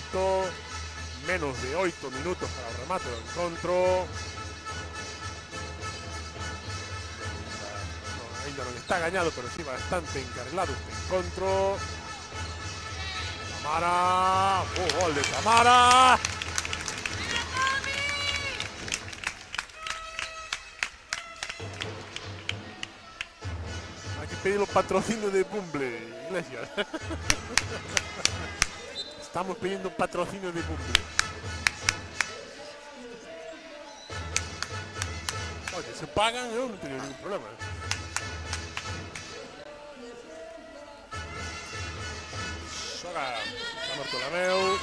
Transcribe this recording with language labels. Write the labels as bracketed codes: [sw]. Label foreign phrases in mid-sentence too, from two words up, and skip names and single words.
[gl] Menos de 8 minutos para o remate do encontro. Ainda non está gañado, pero sí bastante encarrilado este encontro. Tamara. Gol de Tamara. [es] Hay que pedir los patrocinios de Bumble, Iglesias. Estamos pidiendo patrocinio de Bumble. Oye, se pagan, yo no tengo ningún problema. Soga, Samer Tolameu.